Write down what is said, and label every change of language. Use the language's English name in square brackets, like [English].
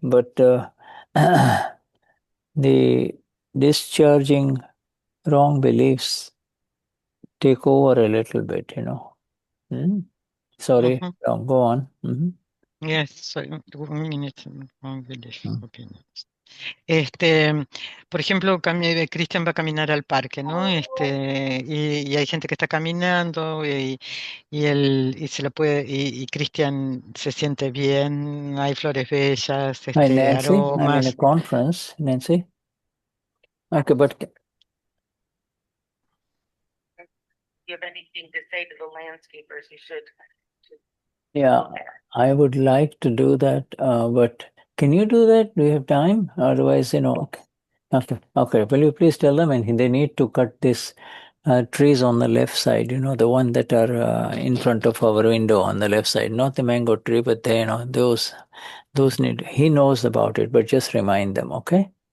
[English] But the discharging wrong beliefs take over a little bit, Sorry, go on. Yes, so 1 minute, wrong belief, opinions. [Spanish] Este, por ejemplo, Cristian va a caminar al parque, ¿no? Y hay gente que está caminando y se lo puede, y Cristian se siente bien, hay flores bellas, [English] Hi, Nancy. I'm in a [Spanish] aromas. [English] conference, Nancy. Okay, but Do you have anything to say to the landscapers who should? yeah, I would like to do that, but can you do that? Do you have time? Otherwise, okay. Okay. Will you please tell them, and they need to cut this trees on the left side, the one that are in front of our window on the left side, not the mango tree, but those need, he knows about it, but just remind them, okay?